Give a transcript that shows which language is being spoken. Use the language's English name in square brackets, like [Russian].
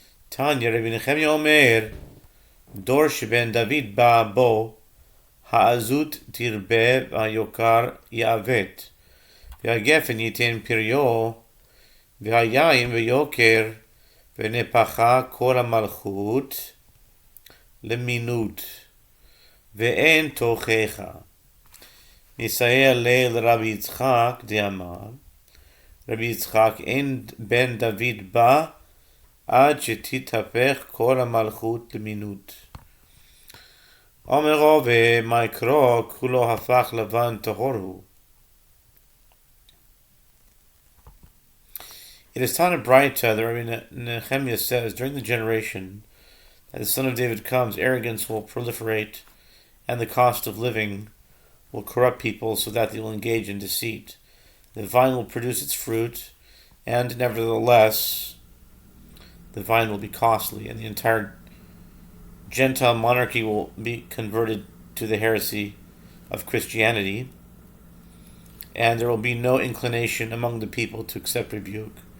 [Hebrew] Tanya, Rabbi Nechemia Omer, Dor sheben David ba bo, ha'azut tirbe v'hayokar ya'avet, והגפן ייתן פריו, והיין ויוקר, ונפחה כל המלכות למינות, ואין תוכחה. נסייע לרבי יצחק דאמר, רבי יצחק אין בן דוד בא, עד שתתהפך כל המלכות למינות. אומרו ומיקרו כולו הפך לבן טהור הוא. [English] It is taught in Braita that Rabbi Nehemiah says, during the generation that the son of David comes, arrogance will proliferate, and the cost of living will corrupt people so that they will engage in deceit. The vine will produce its fruit, and nevertheless, the vine will be costly, and the entire Gentile monarchy will be converted to the heresy of Christianity, and there will be no inclination among the people to accept rebuke.